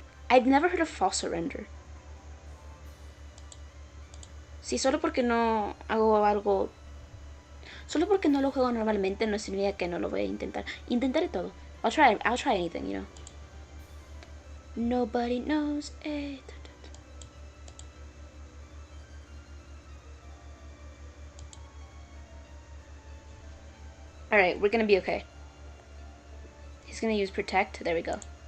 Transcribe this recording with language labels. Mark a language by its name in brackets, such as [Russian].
[English] I've never heard of false surrender. [Spanish] Sí, solo porque no hago algo. Solo porque no lo juego normalmente no significa que no lo voy a intentar. Intentaré todo. [English] I'll try anything, you know. Nobody knows it. Alright, we're gonna be okay. He's gonna use Protect. There we go.